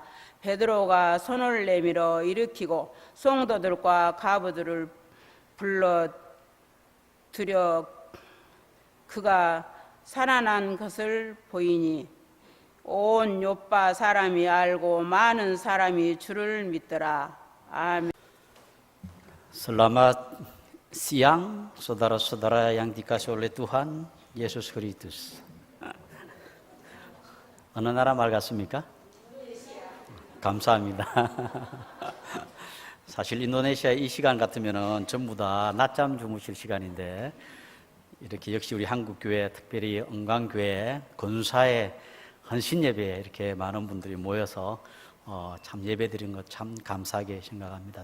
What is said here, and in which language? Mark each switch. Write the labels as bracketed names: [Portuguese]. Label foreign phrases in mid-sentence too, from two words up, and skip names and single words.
[Korean] 베드로가 손을 내밀어 일으키고 성도들과 가부들을 불러 들여 그가 살아난 것을 보이니 온 요빠 사람이 알고 많은 사람이 주를 믿더라. 아멘. [Indonesian] Selamat siang saudara-saudara yang dikasihi oleh Tuhan Yesus Kristus. [Korean] 어느 나라 말 같습니까? 감사합니다. 사실 인도네시아 이 시간 같으면은 전부 다 낮잠 주무실 시간인데 이렇게 역시 우리 한국교회 특별히 은광교회 권사의 헌신 예배에 이렇게 많은 분들이 모여서 참 예배 드린 것 참 감사하게 생각합니다.